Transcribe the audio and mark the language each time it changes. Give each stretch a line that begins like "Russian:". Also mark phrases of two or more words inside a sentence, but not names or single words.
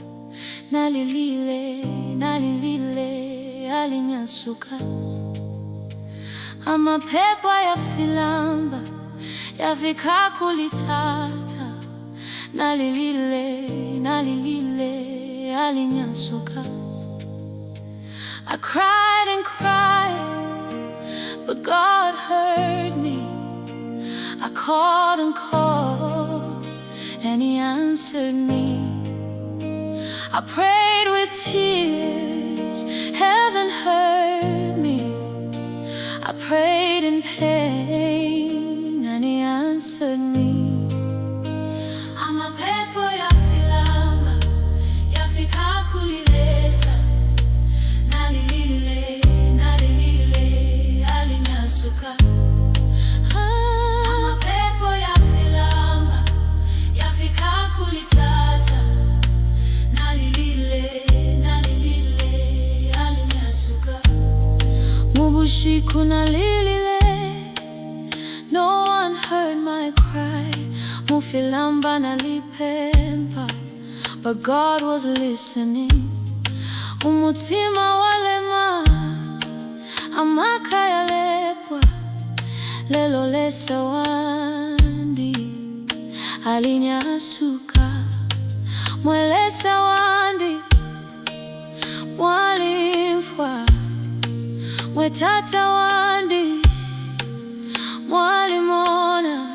Bemba: nalilile alinyasuka. Amapepo Aya Filamba yafika kulitata nalilile alinyasuka.
English: I cried and cried, but God heard me. I called and called, and He answered me. I prayed with tears, heaven heard me. I prayed in pain, and He answered me.
Bemba: Amapepo Aya Filamba yafika kulilesa nalilile alinyasuka. Amapepo Aya Filamba yafika kulitata nalilile alinyasuka. Mubushiku nalilile,
English: no one heard my cry.
Bemba: Mufilamba nalipempa,
English: but God was listening.
Bemba: Umutima walema amakayalepwa, lelo lesawandi alinyasuka. Mwelesawandi mwalimfwa, mwetata wandi mwalimona.